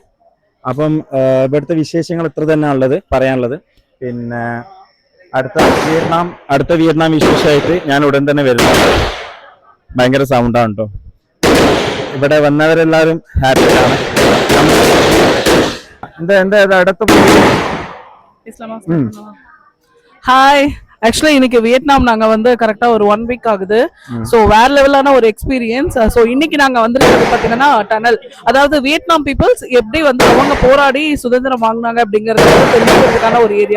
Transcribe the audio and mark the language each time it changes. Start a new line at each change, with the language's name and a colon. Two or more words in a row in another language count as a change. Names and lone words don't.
Malayalam: അപ്പം ഇവിടുത്തെ വിശേഷങ്ങൾ ഇത്ര തന്നെ ഉള്ളത് പറയാനുള്ളത്. പിന്നെ അടുത്ത വിയറ്റ്നാം വിശേഷമായിട്ട് ഞാൻ ഉടൻ തന്നെ വരുന്നുണ്ട്. ഭയങ്കര സൗണ്ടാണ് കേട്ടോ. ഇവിടെ വന്നവരെല്ലാവരും ഹാപ്പിയാണ്. എന്താ അടുത്ത
Tamil: ஹாய், ஆக்சுவலி இன்னைக்கு வியட்நாம் நாங்க வந்து கரெக்டா ஒரு 1 வீக் ஆகுது. சோ வேற லெவலான ஒரு எக்ஸ்பீரியன்ஸ். சோ இன்னைக்கு நாங்க வந்து பாத்தீங்கன்னா டனல், அதாவது வியட்நாம் பீப்புள்ஸ் எப்படி வந்து அவங்க போராடி சுதந்திரம் வாங்கினாங்க அப்படிங்கறது தெரிஞ்சுக்கிறதுக்கான ஒரு ஏரியா.